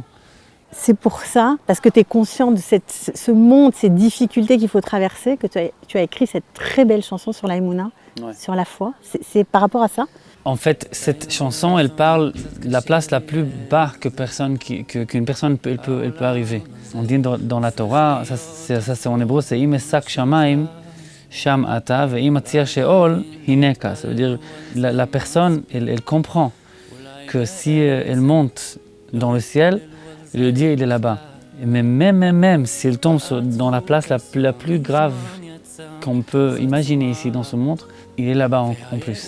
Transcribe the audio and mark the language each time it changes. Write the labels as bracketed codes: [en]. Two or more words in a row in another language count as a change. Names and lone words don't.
[fr] C'est pour ça, parce que tu es conscient de ce monde, ces difficultés qu'il faut traverser, que tu as écrit cette très belle chanson sur la Emouna, sur la foi. C'est par rapport à ça? En fait, cette chanson, elle parle de la place la plus bas qu'une personne peut arriver. On dit dans la Torah, ça c'est en hébreu, c'est « [he] אם אסק שמים, שם אתה, ואם אציעה שאול, hineka ». [fr] Ça veut dire la personne, elle comprend que si elle monte dans le ciel, le Dieu, il est là-bas. Mais même si elle tombe dans la place la plus grave qu'on peut imaginer ici dans ce monde, il est là-bas en plus.